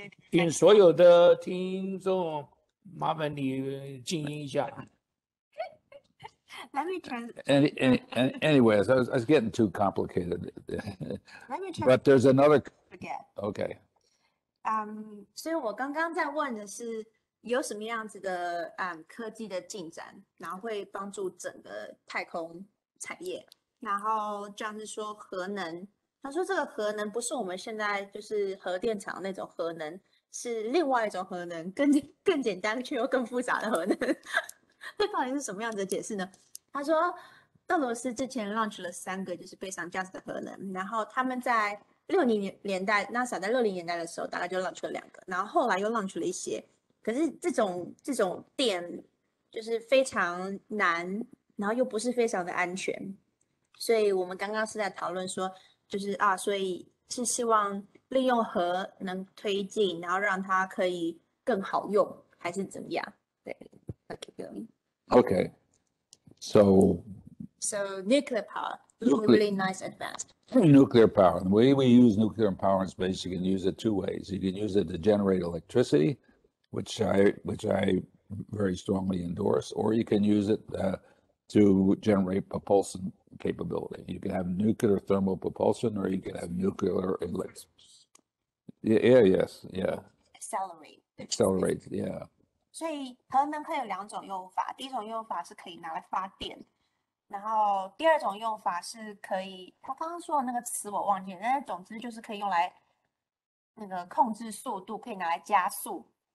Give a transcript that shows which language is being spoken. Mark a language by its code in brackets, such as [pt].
[zh] 请所有的听众，麻烦你静音一下。 [en] Let me translate. Anyways, I was getting too complicated. Let me translate. But there's another. Forget. Okay. [zh] 所以我刚刚在问的是有什么样子的科技的进展，然后会帮助整个太空产业。然后这样是说核能，他说这个核能不是我们现在就是核电厂那种核能，是另外一种核能，更简单却又更复杂的核能。这到底是什么样子的解释呢？他说，俄罗斯之前 launch 了3个就是非常价值的核能，然后他们在60年代 ，NASA 在60年代的时候大概就 launch 了2个，然后后来又 launch 了一些，可是这种电就是非常难，然后又不是非常的安全，所以我们刚刚是在讨论说，就是所以是希望利用核能推进，然后让它可以更好用，还是怎么样？对。 [en] Okay, so nuclear power is a really nice advance. Nuclear power. The way we use nuclear power in space, you can use it 2 ways. You can use it to generate electricity, which I very strongly endorse, or you can use it to generate propulsion capability. You can have nuclear thermal propulsion, or you can have nuclear electricity. Yeah. Accelerate, yeah. [zh] 所以核能可以有2种用法，第一种用法是可以拿来发电，然后第2种用法是可以，他刚刚说的那个词我忘记了，但是总之就是可以用来那个控制速度，可以拿来加速。